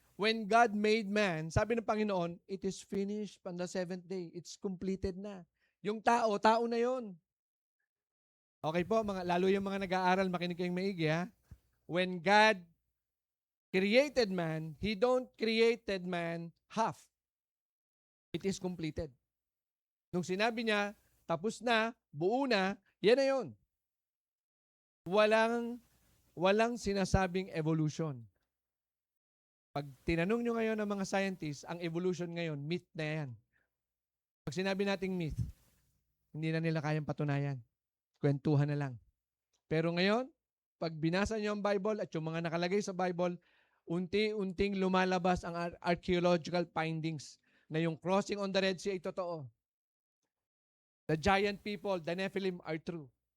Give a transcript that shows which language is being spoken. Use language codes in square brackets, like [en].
[en] When God made man, [tl] sabi ng Panginoon, [en] it is finished on the seventh day. It's completed [tl] na. Yung tao na yon. Okay po, lalo yung mga nag-aaral, makinig kayong maigi ha. [en] When God created man, He don't created man half. It is completed. [tl] Nung sinabi niya, tapos na, buo na, yan na yun. Walang sinasabing evolution. Pag tinanong nyo ngayon ng mga scientists, ang evolution ngayon, myth na yan. Pag sinabi nating myth, hindi na nila kayang patunayan. Kwentuhan na lang. Pero ngayon, pag binasa nyo ang Bible at yung mga nakalagay sa Bible, unti-unting lumalabas ang archaeological findings na yung [en] crossing on the Red Sea [tl] ay totoo. [en] The giant people, the Nephilim are true.